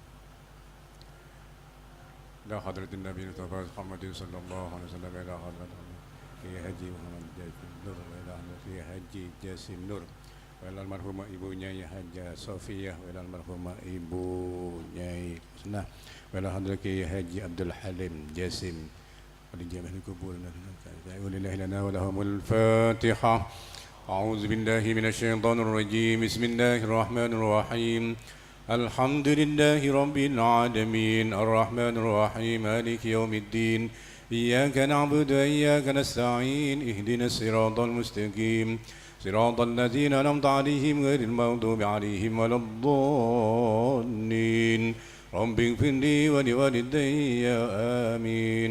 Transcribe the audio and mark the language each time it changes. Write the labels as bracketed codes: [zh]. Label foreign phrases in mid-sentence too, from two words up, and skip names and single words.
[ar] لحضرة النبي محمد صلى الله عليه وسلم إلى حضرة Kiai Haji Muhammad Jasim Nur إلى حضرة Haji Jasim Nur إلى المرحومة Ibu Nyai Hajah Sofiyah إلى المرحومة Ibu Nyai Husnah إلى حضرة Kiai Haji Abdul Halim Jasim ولي جميع القبور ولله لنا ولهم الفاتحة. أعوذ بالله من الشيطان الرجيم. بسم الله الرحمن الرحيم. الحمد لله رب العالمين الرحمن الرحيم مالك يوم الدين إياك نعبد وإياك نستعين اهدنا الصراط المستقيم صراط الذين أنعمت عليهم غير المغضوب عليهم ولا الضالين رب اغفر لي ولوالدي آمين.